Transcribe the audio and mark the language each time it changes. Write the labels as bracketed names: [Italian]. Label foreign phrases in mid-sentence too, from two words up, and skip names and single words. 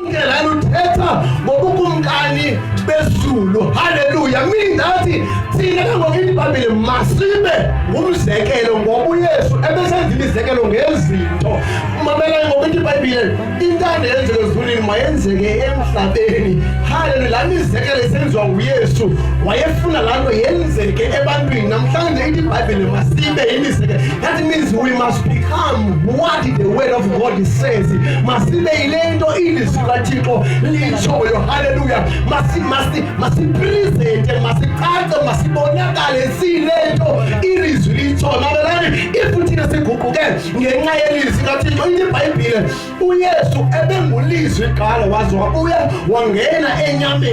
[Xhosa] lana uthetha ngobukumkani bezulu. Haleluya. [English] Meaning that [Xhosa] thina kangokuthi iBhayibheli masibe ngumzekelo ngoba uYesu ebesenza imizekelo ngezinto. Mamela ngokuthi iBhayibheli intando yenzeke ezulwini mayenzeke emhlabeni. Haleluya. La mizekelo esenziwa nguYesu wayefuna lanto yenzeke ebantwini. Namhlanje ithi iBhayibheli masibe imizekelo. [English] That means we must become what the word of God says. [Xhosa] Masibe ilento ilizwi kaThixo litshoyo. Haleluya. Masipresente, masicace, masibonakale silento ilizwi litshoyo. Mamelani if thina siguquke ngenxa yelizwi kaThixo. iBhayibheli uYesu ebengulizwi qala wabuya wangena enyameni.